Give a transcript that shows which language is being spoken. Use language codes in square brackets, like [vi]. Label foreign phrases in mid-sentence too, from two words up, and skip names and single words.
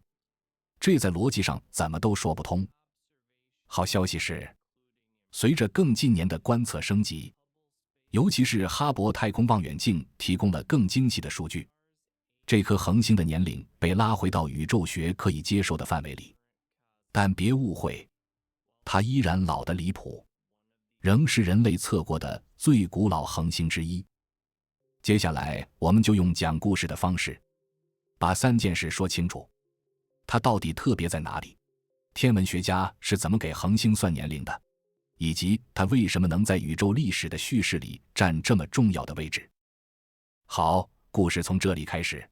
[zh] 這在邏輯上怎麼都說不通。好消息是，隨着更近年的觀測升級，尤其是哈勃太空望遠鏡提供了更精細的數據，這顆恆星的年齡被拉回到宇宙學可以接受的範圍裡。但別誤會，它依然老得離譜，仍是人類測過的最古老恆星之一。接下來我們就用講故事的方式，把3件事說清楚。它到底特別在哪裡？天文學家是怎麼給恆星算年齡的？以及它為什麼能在宇宙歷史的敘事裡占這麼重要的位置？好，故事從這裡開始。